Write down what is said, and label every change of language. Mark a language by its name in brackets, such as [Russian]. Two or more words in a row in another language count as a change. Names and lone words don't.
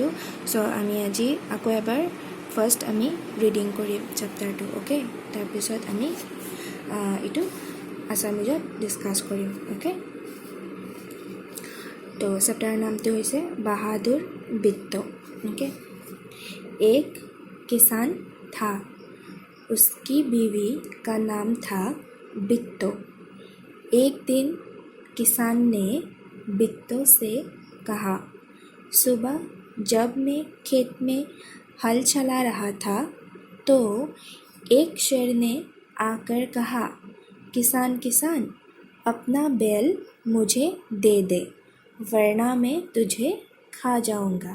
[Assamese] চ' আমি আজি আকৌ এবাৰ ফাৰ্ষ্ট আমি ৰিডিং কৰিম চেপ্টাৰটো, অ'কে। তাৰপিছত আমি এইটো আছামিজত ডিছকাছ কৰিম, অ'কে। তো চেপ্টাৰৰ নামটো হৈছে বাহাদুৰ বিত্তো, [Hindi] ओके। एक किसान था, उसकी बीवी का नाम था बिट्टो। एक दिन किसान ने बिट्टो से कहा, सुबह जब मैं खेत में हल चला रहा था तो एक शेर ने आकर कहा, किसान किसान अपना बैल मुझे दे दे, वरना मैं तुझे खा जाऊंगा।